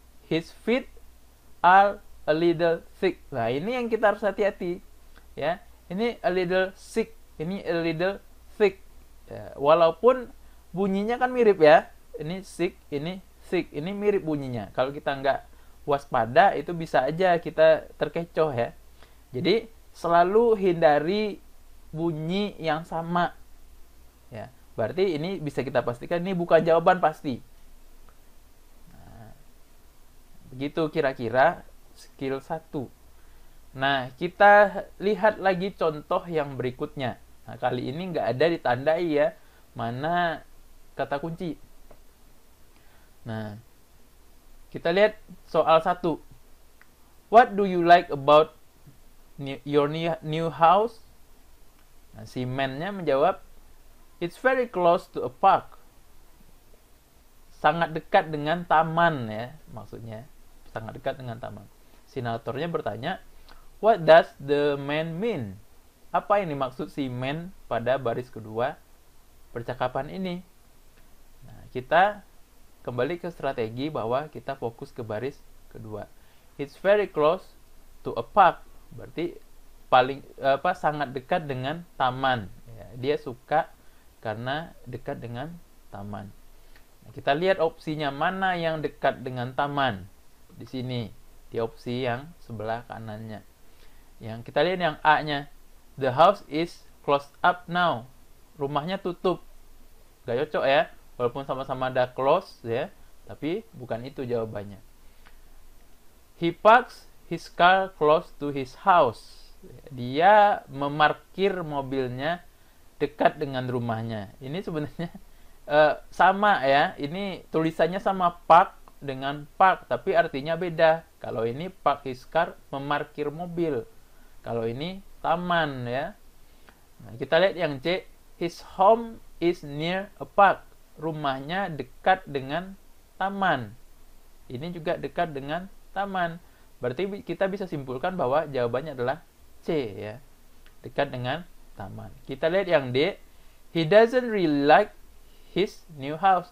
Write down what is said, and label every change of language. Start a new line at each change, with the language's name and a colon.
English: His feet are a little thick.
Indonesian: Nah, ini yang kita harus hati-hati. Ya, ini
English: a little sick,
Indonesian: ini
English: a little thick.
Indonesian: Ya, walaupun bunyinya kan mirip ya. Ini sick, ini thick, ini mirip bunyinya. Kalau kita nggak waspada, itu bisa aja kita terkecoh ya. Jadi selalu hindari bunyi yang sama. Ya, berarti ini bisa kita pastikan ini bukan jawaban pasti. Nah, begitu kira-kira skill 1. Nah, kita lihat lagi contoh yang berikutnya. Nah, kali ini nggak ada ditandai ya, mana kata kunci. Nah, kita lihat soal 1.
English: What do you like about your new house?
Indonesian: Nah, si man-nya menjawab,
English: it's very close to a park.
Indonesian: Sangat dekat dengan taman ya, maksudnya. Sangat dekat dengan taman. Sinatornya bertanya,
English: what does the man mean?
Indonesian: Apa yang dimaksud si man pada baris kedua percakapan ini? Nah, kita kembali ke strategi bahwa kita fokus ke baris kedua.
English: It's very close to a park.
Indonesian: Berarti sangat dekat dengan taman. Ya, dia suka karena dekat dengan taman. Kita lihat opsinya mana yang dekat dengan taman. Di sini, di opsi yang sebelah kanannya. Yang kita lihat yang A-nya.
English: The house is closed up now.
Indonesian: Rumahnya tutup. Gak cocok ya. Walaupun sama-sama ada close ya. Tapi bukan itu jawabannya.
English: He parks his car close to his house.
Indonesian: Dia memarkir mobilnya dekat dengan rumahnya. Ini sebenarnya sama ya, ini tulisannya sama park dengan park, tapi artinya beda. Kalau ini
English: park his car,
Indonesian: memarkir mobil. Kalau ini taman ya. Nah, kita lihat yang C,
English: his home is near a park.
Indonesian: Rumahnya dekat dengan taman. Ini juga dekat dengan taman. Berarti kita bisa simpulkan bahwa jawabannya adalah C ya. Dekat dengan taman. Kita lihat yang D,
English: he doesn't really like his new house.